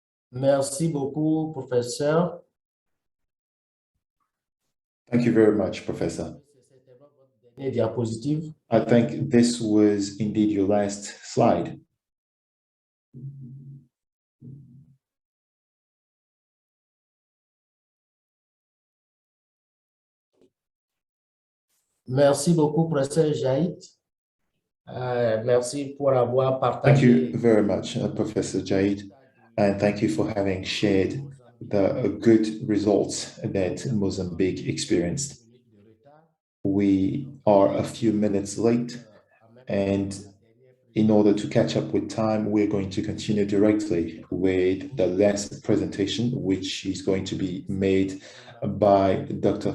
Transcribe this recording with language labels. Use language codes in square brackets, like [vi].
[fr] Merci beaucoup, Professeur. [en] Thank you very much, Professor. [fr] Diapositive. [en] I think this was indeed your last slide. [fr] Merci beaucoup, Professeur Jaït. Merci pour avoir partagé. [en] Thank you very much, Professor Jaid, and thank you for having shared the good results that Mozambique experienced. We are a few minutes late, and in order to catch up with time, we're going to continue directly with the last presentation, which is going to be made by Dr.